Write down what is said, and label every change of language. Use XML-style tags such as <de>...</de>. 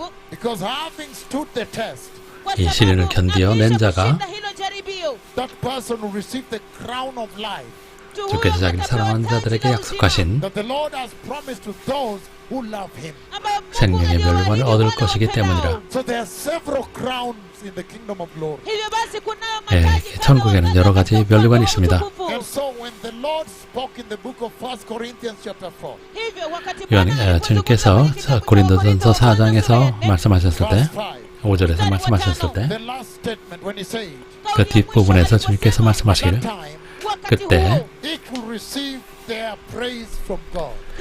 <en>because having stood the test,</en> <ko>이 시련을 견디어 낸 자가</ko> <en>that person will receive the crown of life</en> <ko>주께서 자기를 사랑하는 자들에게 약속하신</ko> <en>that the Lord has promised to those who love him.</en> <ko>생명의 멸관을 얻을 것이기 때문이라.</ko> <en>So there are several crowns in the kingdom of glory.</en> <ko>예, 천국에는 여러 가지 면류관이 있습니다.</ko> <en>And so when the Lord spoke in the book of 1 Corinthians chapter 4,</en> <ko>주님께서 고린도전서 4장에서 말씀하셨을 때</ko> <en>verse</en> <ko>5절에서 말씀하셨을 때</ko> <en>the last statement when he said,</en> <ko>그 뒷부분에서 주님께서 말씀하시기를</ko> <en>time</en> <ko>그때</ko> <en>each will receive their praise from God.</en>